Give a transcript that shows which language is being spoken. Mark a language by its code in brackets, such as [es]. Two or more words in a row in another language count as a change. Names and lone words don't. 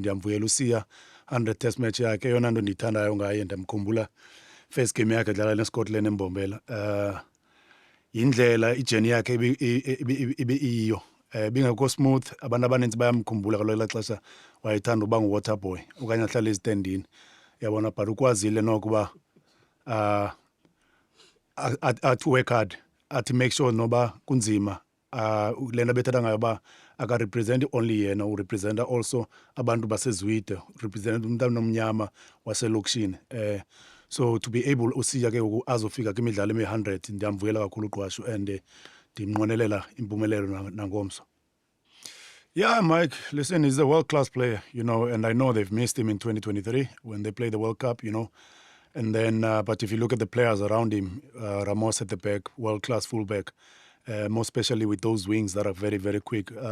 [xh] Ndiyamvuyela uSiya 100 [en] test match [xh] yakhe eyona nto ndiyithandayo ngaye ndiyamkhumbula [en] first game [xh] yakhe dlala neScotland eMbombela yindlela ijeni yakhe ibe iyo bingekho smooth abantu abaninzi bayamkhumbula kaloku elaa xesha wayethanda uba ngu- [en] water boy [xh] okanye ahlale ezitendini yabona but ukwazile noko uba athi [en] work hard [xh] athi [en] make sure [xh] noba kunzima le nto bethetha ngayo uba akarepresenti only yena urepresenta also abantu basezwide urepresenta umntu omnyama waselokishini [en] so to be able [xh] uSiya ke azofika kwimidlalo emi-100 ndiyamvuyela kakhulu uqwashu and ndimnqwenelela impumelelo nangomso. [en] Yeah, Mike, listen, he's a world-class player, you know, and I know they've missed him in 2023 when they played the World Cup, you know. And then, but if you look at the players around him, Ramos at the back, world-class fullback, more especially with those wings that are very, very quick.